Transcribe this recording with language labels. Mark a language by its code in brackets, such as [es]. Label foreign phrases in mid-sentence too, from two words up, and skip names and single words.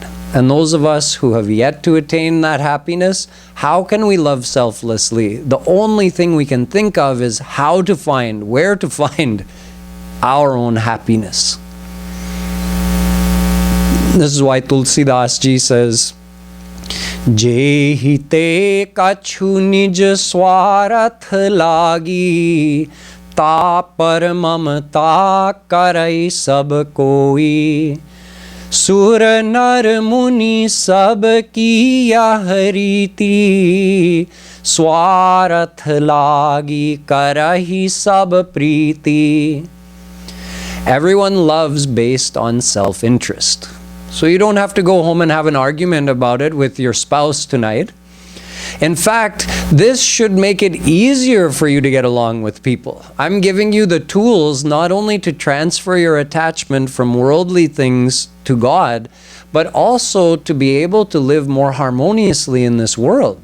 [en] And those of us who have yet to attain that happiness, how can we love selflessly? The only thing we can think of is how to find, where to find our own happiness. This is why Tulsidas Ji says, [hi] जे हिते कछु निज स्वारथ लागी, ता पर ममता करै सब कोई. सुर नर मुनि सब किया हरीति, स्वार्थ लागी करहि सब प्रीति. [en] Everyone loves based on self-interest. So you don't have to go home and have an argument about it with your spouse tonight. In fact, this should make it easier for you to get along with people. I'm giving you the tools not only to transfer your attachment from worldly things to God, but also to be able to live more harmoniously in this world.